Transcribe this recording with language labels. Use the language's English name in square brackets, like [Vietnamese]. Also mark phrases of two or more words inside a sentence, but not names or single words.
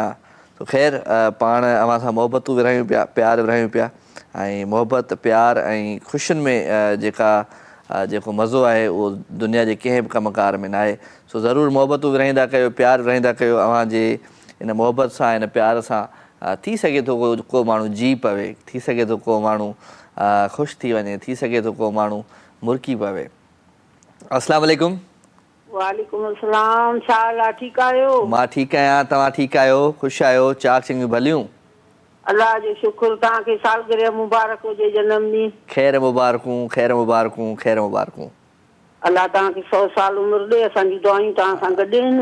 [Sindhi] तो ख़ैर पाण अव्हां सां मोहबतूं विरहायूं पिया प्यार विरहायूं पिया ऐं मोहबत प्यार ऐं ख़ुशियुनि में जेको मज़ो आहे उहो दुनिया जे कंहिं बि कमकार में न आहे। सो ज़रूरु मोहबतूं विरहाईंदा कयो प्यार विरहाईंदा कयो। अव्हांजे इन मोहबत सां इन प्यार सां थी सघे थो को माण्हू जी पवे थी सघे थो को माण्हू ख़ुशि थी वञे थी सघे थो को माण्हू मुर्की पवे। [Arabic] السلام عليكم. وعليكم السلام. [Sindhi] छा हाल आहे? ठीकु आहियो? मां ठीकु आहियां। तव्हां ठीकु आहियो? ख़ुशि आहियो? चाक चङियूं भलियूं? अल्लाह जो शुक्र। तव्हांखे सालगिरह मुबारक हुजे जनम ॾींहुं। ख़ैर मुबारकूं ख़ैर मुबारकूं ख़ैर मुबारकूं। अल्लाह तव्हांखे 100 साल उमिरि ॾे। असांजी दुआयूं तव्हां सां गॾु आहिनि।